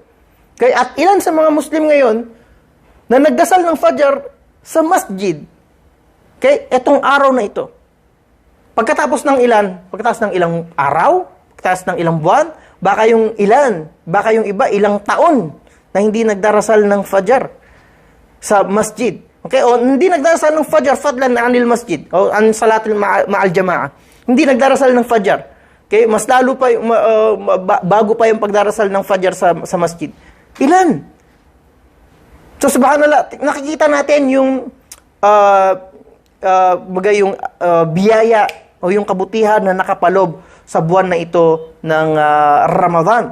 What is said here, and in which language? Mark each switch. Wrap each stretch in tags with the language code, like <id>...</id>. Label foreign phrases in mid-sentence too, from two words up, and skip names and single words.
<tl>At ilan sa mga Muslim ngayon na nagdasal ng Fajr sa masjid etong araw na ito? Pagkatapos ng ilang araw, pagkatapos ng ilang buwan, baka yung iba, ilang taon na hindi nagdarasal ng Fajr sa masjid. Okay? O hindi nagdarasal ng Fajr,</tl> <ar>فضلا عن المسجد,</ar> <tl>o</tl> <ar>عن الصلاة مع الجماعة.</ar> <tl>Hindi nagdarasal ng Fajr. Okay? Mas lalo pa, bago pa yung pagdarasal ng Fajr sa masjid. Ilan? So, subhanallah, nakikita natin yung biyaya o yung kabutihan na nakapalob sa buwan na ito ng Ramadan.</tl>